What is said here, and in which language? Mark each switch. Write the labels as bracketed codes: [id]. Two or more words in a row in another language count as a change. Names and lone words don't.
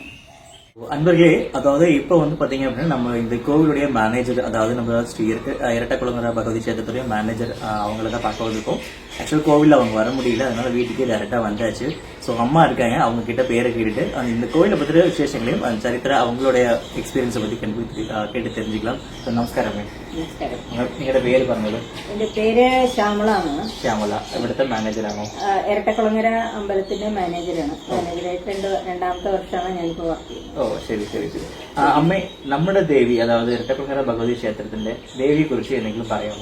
[ta] அன்பர்களே, அதாவது இப்ப வந்து பாத்தீங்க அப்படின்னா நம்ம இந்த கோவிலுடைய மேனேஜர், அதாவது நம்ம ஸ்ரீ இரட்டக்குளங்கர பகவதி கஷேத்திரத்துடைய மேனேஜர், அவங்கள தான் பார்க்க வந்திருக்கோம். ஆக்சுவல் கோவிலில் அவங்க வர முடியல, அதனால வீட்டுக்கே டேரக்டா வந்தாச்சு. ஸோ அம்மா இருக்காங்க, அவங்க கிட்ட பேரை கேட்டுட்டு இந்த கோவிலை பற்றிய விசேஷங்களையும் சரித்திர அவங்களுடைய எக்ஸ்பீரியன்ஸை பத்தி கேட்டு தெரிஞ்சுக்கலாம். ஸோ நமஸ்காரம். [ml] നിങ്ങളുടെ പേര് പറഞ്ഞത്? എന്റെ പേര് ശ്യാമളാണ്. ശ്യാമള ഇവിടുത്തെ മാനേജറാണോ? ഇരട്ടക്കുളങ്ങര അമ്പലത്തിന്റെ മാനേജറാണ്. മാനേജറായിട്ട് 2ാമത്തെ വർഷമാണ് ഞാനിപ്പോ വർക്ക് ചെയ്യുന്നത്. ഓ ശരി ശരി ശരി. അമ്മേ, നമ്മുടെ ദേവി, അതായത് ഇരട്ടക്കുളങ്ങര ഭഗവതി ക്ഷേത്രത്തിന്റെ ദേവിയെ കുറിച്ച് എന്തെങ്കിലും പറയാമോ?